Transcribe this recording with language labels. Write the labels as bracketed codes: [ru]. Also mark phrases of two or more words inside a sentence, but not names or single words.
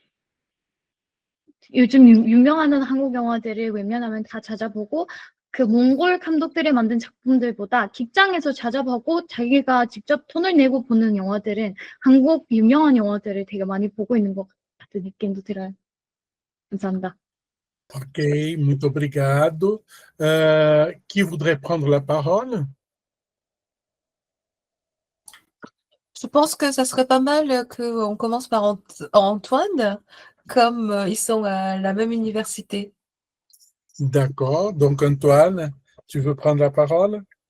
[ko] 요즘 유명한 한국 영화들을 웬만하면 다 찾아보고, 그 몽골 감독들이 만든 작품들보다 극장에서 찾아보고 자기가 직접 돈을 내고 보는 영화들은 한국 유명한 영화들을 되게 많이 보고 있는 것 같은 느낌도 들어요. 감사합니다. [pt] Ok, muito obrigado. [fr] Qui voudrait prendre la parole? Je pense que ça serait pas mal qu'on commence par Antoine, comme ils sont à la même université. D'accord. Donc, Antoine, tu veux prendre la parole?